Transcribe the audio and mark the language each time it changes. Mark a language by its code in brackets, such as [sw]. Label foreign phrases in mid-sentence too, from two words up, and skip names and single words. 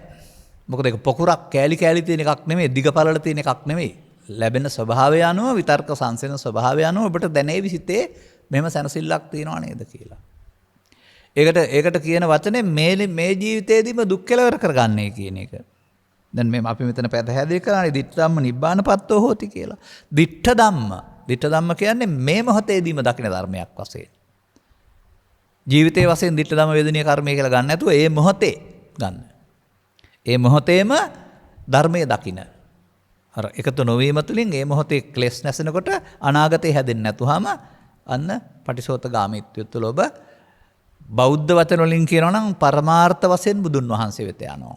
[si] මොකද ඒක පොකුරක් කෑලි තියෙන එකක් නෙමෙයි, දිගපළල තියෙන එකක් නෙමෙයි. ලැබෙන ස්වභාවය අනුව, විතර්ක සංසෙන ස්වභාවය අනුව ඔබට දැනේවි සිතේ මෙහෙම සැනසෙල්ලක් තියෙනව නේද කියලා. ඒකට කියන වචනේ මේ ජීවිතේදීම දුක් කෙලවර කරගන්නේ කියන එක. දැන් මේ අපි මෙතන පැහැදිලි කරන්නේ [pi] ditta ධම්ම නිබ්බානපත්තෝ හෝති [si] කියලා. [pi] ditta ධම්ම [si] කියන්නේ මේ මොහොතේදීම දකින ධර්මයක් වශයෙන්. ජීවිතයේ වශයෙන් [pi] ditta ධම්ම වේදනීය [si] කර්මය කියලා ගන්න නැතුව ඒ මොහොතේ ගන්න. ඒ මොහොතේම ධර්මයේ දකින. අර එකතු නොවීම තුළින් ඒ මොහොතේ ක්ලේශ නැසෙනකොට අනාගතේ හැදෙන්නේ නැතුවම අන්න පටිසෝතගාමීත්වය තුළ ඔබ බෞද්ධ වචන වලින් කියනවා නම් පරමාර්ථ වශයෙන් බුදුන් වහන්සේ වෙත යනවා.